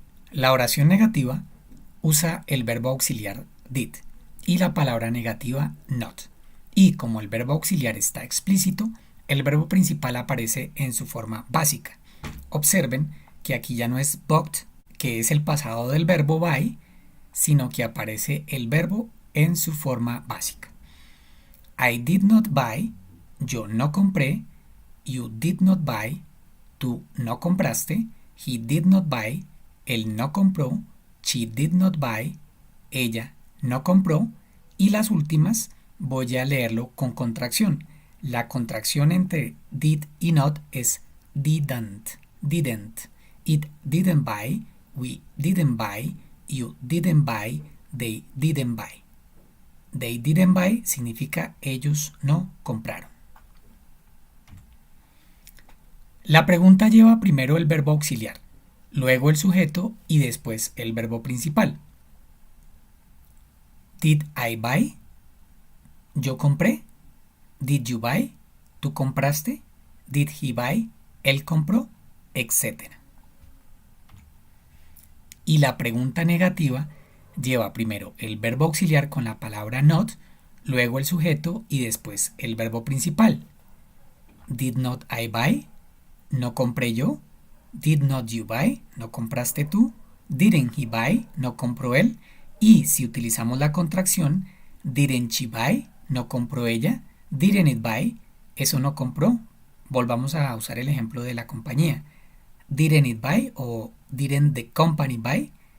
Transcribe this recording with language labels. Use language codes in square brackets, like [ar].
[es] La oración negativa usa el verbo auxiliar did y la palabra negativa not. Y como el verbo auxiliar está explícito, el verbo principal aparece en su forma básica. Observen que aquí ya no es bought, que es el pasado del verbo buy, sino que aparece el verbo en su forma básica. [en] I did not buy, [es] yo no compré. [en] You did not buy, [es] tú no compraste. [en] He did not buy, [es] él no compró. [en] She did not buy, [es] ella no compró. Y las últimas voy a leerlo con contracción. La contracción entre did y not es didn't. [en] It didn't buy, we didn't buy, you didn't buy, they didn't buy. They didn't buy [es] significa ellos no compraron. La pregunta lleva primero el verbo auxiliar, luego el sujeto y después el verbo principal. [en] Did I buy? [es] Yo compré. [en] Did you buy? [es] Tú compraste. [en] Did he buy? [es] Él compró, etc. Y la pregunta negativa lleva primero el verbo auxiliar con la palabra not, luego el sujeto y después el verbo principal. [en] Did not I buy? [es] No compré yo. [en] Did not you buy? [es] No compraste tú. [en] Didn't he buy? [es] No compró él. Y si utilizamos la contracción, [en] didn't she buy? [es] No compró ella. [en] Didn't it buy? [es] Eso no compró. Volvamos a usar el ejemplo de la compañía. [en] Didn't it buy o didn't the company buy?